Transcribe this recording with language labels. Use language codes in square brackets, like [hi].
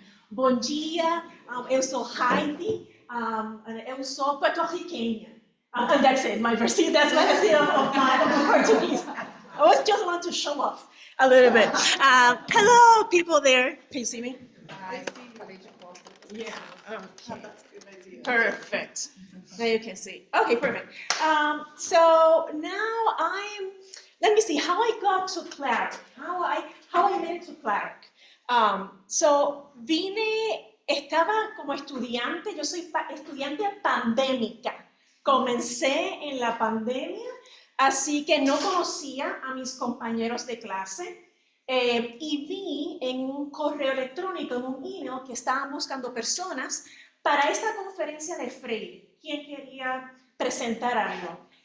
[pt] Bom dia, eu sou Heidi, eu sou puerto-riquenha. [en] And that's it, my version, that's my version of my Portuguese. I was just want to show off a little bit. Hello, people there. Can you see me? I see, [pt] falei de foto. [en] Yeah, okay. That's a good idea. Perfect. Now you can see. Okay, perfect. So now let me see how I got to Clark. How I made it to Clark. [es] So estaba como estudiante, yo soy estudiante pandémica. Comencé en la pandemia, así que no conocía a mis compañeros de clase y vi en un correo electrónico, en un email, que estaban buscando personas para esta conferencia de Freire, quien quería presentar algo.